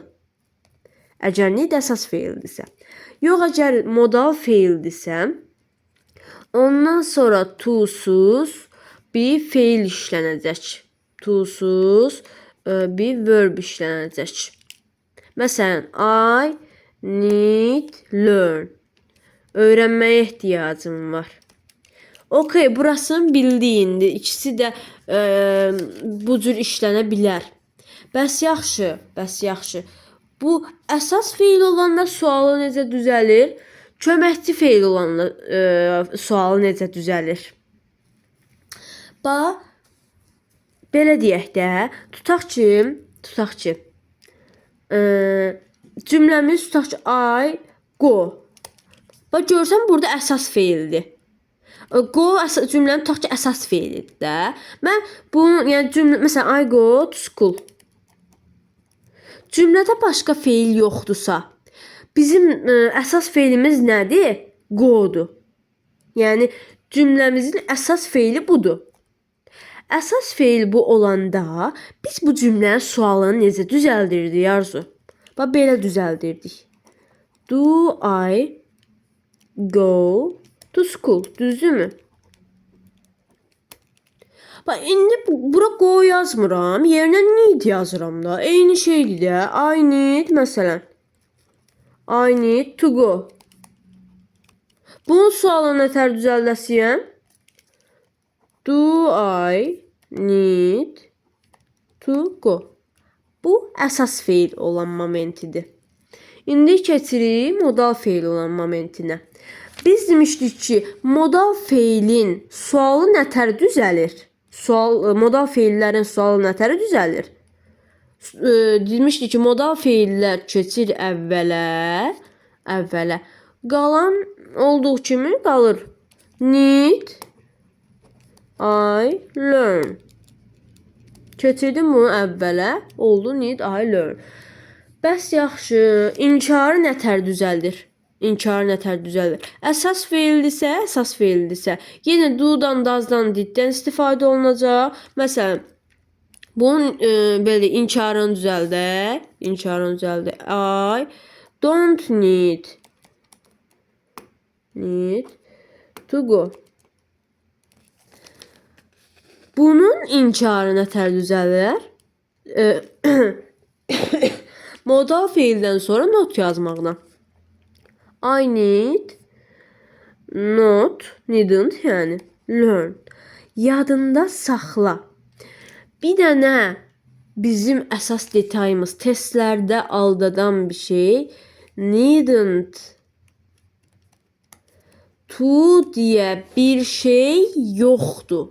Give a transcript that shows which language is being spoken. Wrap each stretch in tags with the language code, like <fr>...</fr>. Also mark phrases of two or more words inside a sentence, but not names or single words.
<az>Əgər need əsas feildirsə. Yox, əgər modal feildirsə, ondan sonra to'suz bir feil işlənəcək. To'suz bir verb işlənəcək. Məsələn,</az> <en>I need learn.</en> <az>Öyrənməyə ehtiyacım var. Okay, burasını bildiyindi. İkisi də bu cür işlənə bilər. Bəs yaxşı. Bu əsas feil olanda sualı necə düzəlir? Köməkçi feil olanda sualı necə düzəlir? Belə deyək də, tutaq ki, cümləmiz tutaq ki,</az> <en>I go.</en> <az>Görsən burada əsas feildir. Go cümlənin tutaq ki, əsas feilidir də. Mən bunu, yəni cümlə, məsələn,</az> <en>I go to school.</en> <az>Cümlədə başqa feil yoxdursa, bizim əsas feilimiz nədir? Go'dur. Yəni cümləmizin əsas feili budur. Əsas feil bu olanda biz bu cümlənin sualını necə düzəldirdik, Arzu? Belə düzəldirdik.</az> <en>Do I go to school?</en> <az>Düzdürmü? İndi bura go yazmıram. Yerinə need yazıram da. Eyni şeydir də.</az> <en>I need, məsələn. I need to go.</en> <az>Bunun sualını nətər düzəldəsiyəm?</az> <en>Do I need to go?</en> <az>Bu əsas feil olan momentidir. İndi keçirik modal feil olan momentinə. Biz demişdik ki, modal feilin sualı nətər düzəlir? Modal feillərin sualı nətər düzəlir? Demişdik ki, modal feillər keçir əvvələ. Qalan olduğu kimi qalır.</az> <en>Need I learn.</en> <az>Keçirdim bunu əvvələ. Oldu</az> <en>need I learn.</en> <az>Bəs yaxşı, inkarı nətər düzəldir? Əsas feildirsə, yenə do'dan, does'dan, did'dən istifadə olunacaq. Məsələn, bunun belə inkarını düzəldək.</az> <en>I don't need to go.</en> <az>Bunun inkarı nətər düzəlir? Modal feildən sonra not yazmaqla.</az> <en>I need, needn't, yəni learn.</en> <az>Yadında saxla. Bir dənə bizim əsas detayımız testlərdə aldadan bir şey needn't. To deyə bir şey yoxdur.</az>